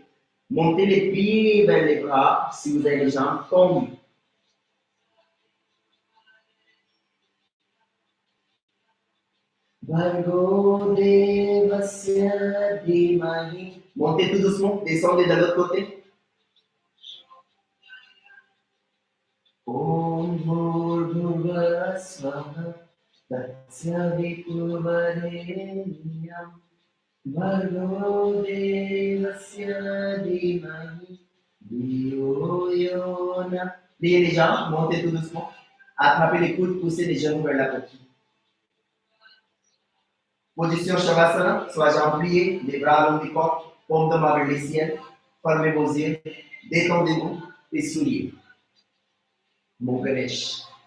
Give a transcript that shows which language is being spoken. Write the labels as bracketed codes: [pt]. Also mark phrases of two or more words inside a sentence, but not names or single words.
[fr] Montez les pieds vers les bras si vous avez les jambes tendues. [sa] Bhargo Devasya Dhimahi. [fr] Montez tout doucement, descendez de l'autre côté. [sa] Om Bhurbhuvah Swaha Tatsaviturvarenyam Bhargo Devasya Dhimahi Dhiyo Yo Na. [fr] Pliez les jambes, montez tout doucement. Attrapez les coudes, poussez les genoux vers la poitrine. Position Shavasana, soit jambes pliées, les bras long du corps, paume de main vers les ciels, fermez vos yeux, détendez-vous et souriez. Mon Ganesh.